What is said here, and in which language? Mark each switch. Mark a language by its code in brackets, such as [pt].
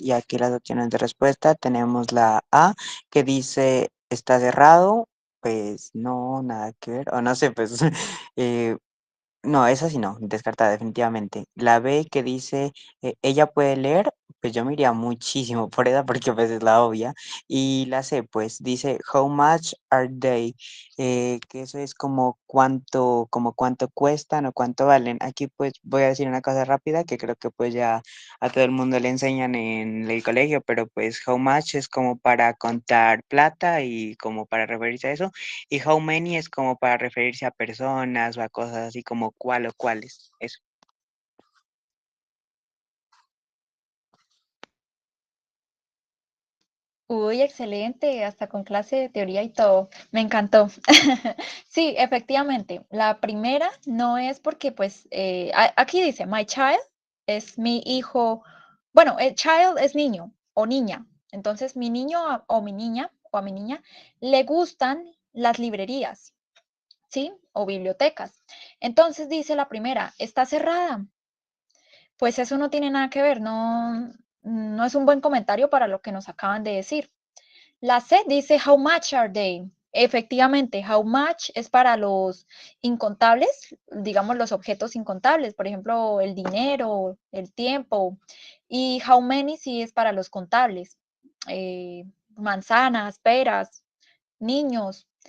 [es] Y aquí las opciones de respuesta tenemos la A, que dice, está cerrado. Pues no, nada que ver. O no sé, pues eh, no, esa sí no, descartada definitivamente. La B que dice, ella puede leer, pues yo me iría muchísimo por esa porque pues es la obvia. Y la C pues dice, [en] how much are they? [es] Que eso es como cuánto cuestan o cuánto valen. Aquí pues voy a decir una cosa rápida que creo que pues ya a todo el mundo le enseñan en el colegio, pero pues [en] how much [es] es como para contar plata y como para referirse a eso. Y [en] how many [es] es como para referirse a personas o a cosas así como cuál o cuáles. Eso. Uy, excelente, hasta con clase de teoría y todo. Me encantó. Sí, efectivamente, la primera no es porque, pues, aquí dice, [en] my child [es] es mi hijo. Bueno, el child es niño o niña. Entonces, mi niño o mi niña o a mi niña le gustan las librerías, ¿sí? O bibliotecas. Entonces, dice la primera, está cerrada. Pues eso no tiene nada que ver, no es un buen comentario para lo que nos acaban de decir. La C dice [en] how much are they. [es] Efectivamente, [en] how much [es] es para los incontables, digamos los objetos incontables, por ejemplo, el dinero, el tiempo. Y [en] how many [es] sí es para los contables, manzanas, peras, niños.